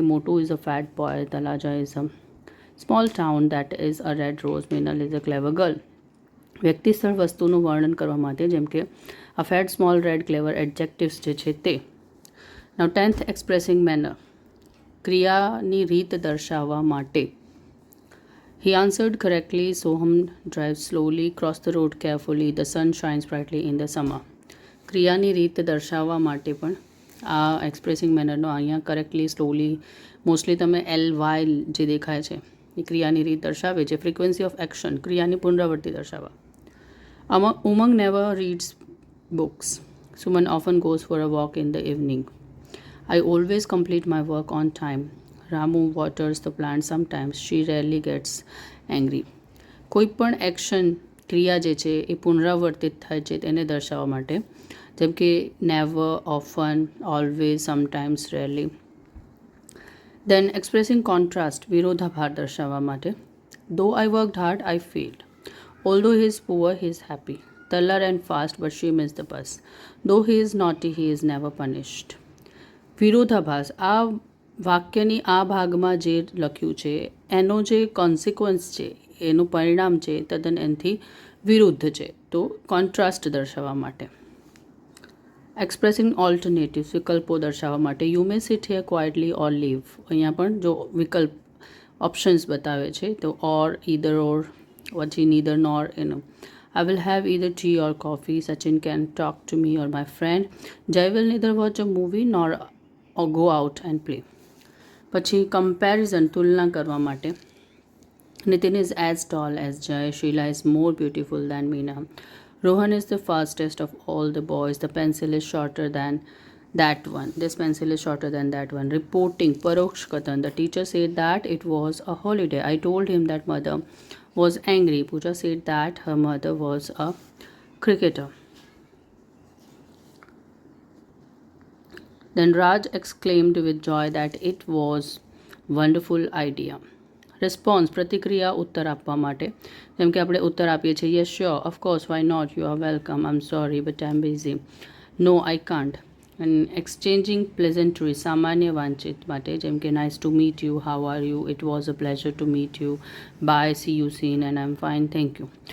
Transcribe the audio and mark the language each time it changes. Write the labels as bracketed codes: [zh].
[en] Motu is a fat boy, Talaja is a small town, that is a red rose, Minal is a clever girl. [gu] વ્યક્તિ સ્થળ વસ્તુનું વર્ણન કરવા માટે, જેમ કે આ ફેટ, સ્મોલ, રેડ, ક્લેવર એડજેક્ટિવ્સ જે છે તે. [en] now 10th expressing manner, [gu] ક્રિયાની રીત દર્શાવવા માટે. [en] He answered correctly, Soham drives slowly, cross the road carefully, the sun shines brightly in the summer. [gu] ક્રિયાની રીત દર્શાવવા માટે પણ આ એક્સપ્રેસિંગ મેનરનો અહીંયા કરેક્ટલી, સ્લોલી, મોસ્ટલી તમે LY જે દેખાય છે એ ક્રિયાની રીત દર્શાવે છે. [en] frequency of action, [gu] ક્રિયાની પુનરાવૃત્તિ દર્શાવવા. [en] Umang never reads books, Suman often goes for a walk in the evening, I always complete my work on time, Ramu waters the plant sometimes, she rarely gets angry. [gu] કોઈ પણ એક્શન, ક્રિયા જે છે એ પુનરાવર્તિત થાય છે તેને દર્શાવવા માટે, જેમ કે never, often, always, sometimes, rarely. [en] then expressing contrast, [gu] વિરોધાભાસ દર્શાવવા માટે. [en] Though I worked hard, I failed, although he is poor, he is happy, taller and fast, but she miss the bus, though he is naughty, he is never punished. [gu] વિરોધાભાસ, આ વાક્યની આ ભાગમાં જે લખ્યું છે એનો જે કોન્સિક્વન્સ છે, એનું પરિણામ છે તદ્દન એનાથી વિરુદ્ધ છે, તો કોન્ટ્રાસ્ટ દર્શાવવા માટે. [en] expressing alternatives [gu] વિકલ્પો દર્શાવવા માટે [en] You may sit here quietly or leave. [gu] અહીંયા પણ જો વિકલ્પ ઓપ્શન્સ બતાવે છે તો ઓર, ઈધર ઓર, પછી નીધર નોર એનો. [en] I will have either tea or coffee. Sachin can talk to me or my friend. Jai will neither watch a movie nor or go out and play. [gu] પછી કમ્પેરિઝન તુલના કરવા માટે [en] Nitin is as tall as Jai. Sheila is more beautiful than Meena. Rohan is the fastest of all the boys. The pencil is shorter than that one. This pencil is shorter than that one. Reporting Paroksh Kathan. The teacher said that it was a holiday. I told him that mother was angry. Pooja said that her mother was a cricketer. Then Raj exclaimed with joy that it was wonderful idea. [gu] Response પ્રતિક્રિયા ઉત્તર આપવા માટે જેમ કે આપણે ઉત્તર આપીએ છીએ [en] Yes sure, of course, why not, you are welcome, I am sorry but I am busy, no I can't. And exchanging pleasantry [gu] સામાન્ય વાતચીત માટે જેમ કે [en] Nice to meet you, how are you, it was a pleasure to meet you, bye, see you soon, and I am fine, thank you.